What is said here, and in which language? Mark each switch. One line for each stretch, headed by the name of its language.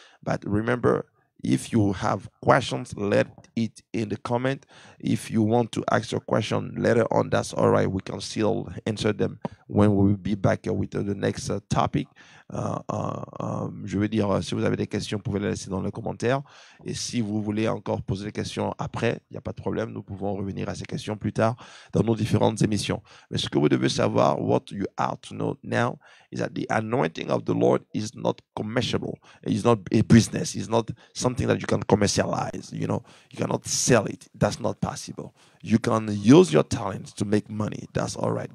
English: But remember, if you have questions, let it in the comment. If you want to ask your question later on, that's all right. We can still answer them when we will be back with the next topic.
French: Je veux dire, si vous avez des questions, vous pouvez les laisser dans les commentaires. Et si vous voulez encore poser des questions après, il n'y a pas de problème. Nous pouvons revenir à ces questions plus tard dans nos différentes émissions. Mais ce que vous devez savoir,
English: what you have to know now, is that the anointing of the Lord is not commercial. It's not a business. It's not something that you can commercialize. You cannot sell it. That's not possible. You can use your talent to make money. That's all right.